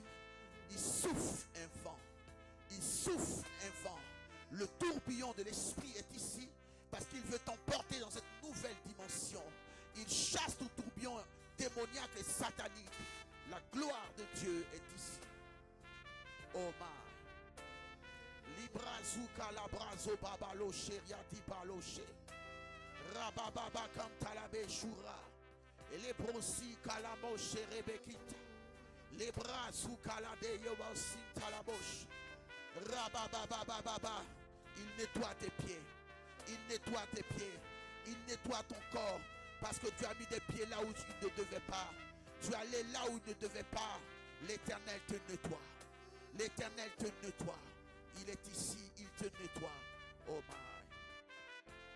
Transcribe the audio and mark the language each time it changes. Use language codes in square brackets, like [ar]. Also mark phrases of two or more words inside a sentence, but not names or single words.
[fr] Il souffle un vent. Il souffle un vent. Le tourbillon de l'Esprit est ici parce qu'il veut t'emporter dans cette nouvelle dimension. Il chasse tout tourbillon démoniaque et satanique. La gloire de Dieu est ici. [en] Oh my. Libra zuka labrazo babalo sheriati baloche. Rabababa kantalabe shura. Et les brosi kalamo sherebekita. Les bras sous calade yobasin talabosh. Rabababababa. [fr] Il nettoie tes pieds. Il nettoie tes pieds. Il nettoie ton corps. Parce que tu as mis des pieds là où tu ne devais pas. Tu es allé là où tu ne devais pas. L'Éternel te nettoie. L'Éternel te nettoie. Il est ici, il te nettoie. [en] Oh my.